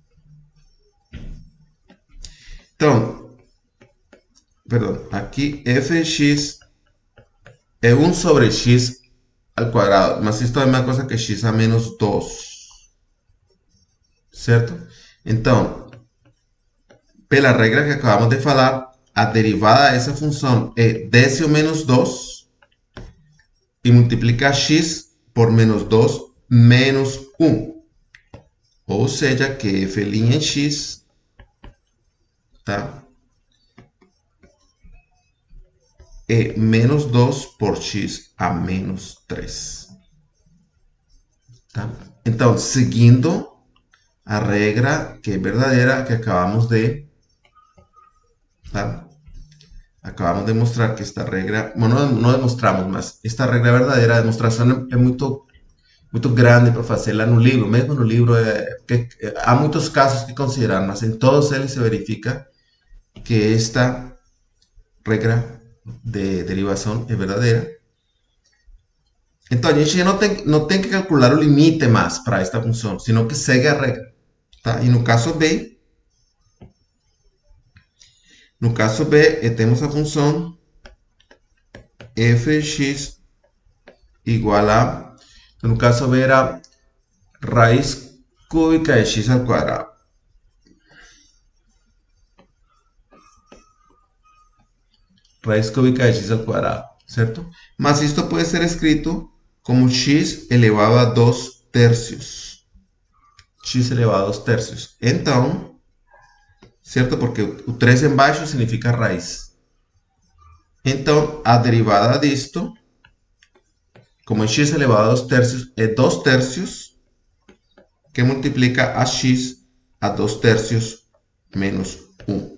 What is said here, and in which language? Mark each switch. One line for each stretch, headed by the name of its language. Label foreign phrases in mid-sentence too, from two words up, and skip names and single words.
Spanish: Entonces, perdón, aquí f de x es 1 sobre x al cuadrado, mas esto es más cosa que x a menos 2, ¿cierto? Entonces,
Portuguese: pela regra que acabamos de falar, a derivada dessa função é desce o menos 2 e multiplica x por menos 2 menos 1. Ou seja, que f' em x, tá? É menos 2 por x a menos 3. Tá? Então, seguindo a regra que é verdadeira que acabamos de... Tá? Acabamos de mostrar que esta regra,
Spanish: bueno, no demostramos,
Portuguese: mas esta regra é verdadeira, a demonstração é muito grande para fazerla no livro, mesmo no livro, há muitos casos que considerar, mas em todos eles se verifica que esta regra de derivação é verdadeira. Então, a gente não tem que calcular o limite mais para esta função, sino que segue a regra. Tá? E no caso B, temos a função f de x igual a, no caso B era raiz cúbica de x
Spanish: al cuadrado. Raiz cúbica de x al cuadrado, ¿cierto? Mas esto puede ser escrito como x elevado a 2 tercios. X elevado a 2 tercios.
Portuguese: Então, certo? Porque o 3 embaixo significa raiz. Então, a derivada disto, como x elevado a 2 tercios, é 2 tercios que multiplica a x a 2 tercios menos 1.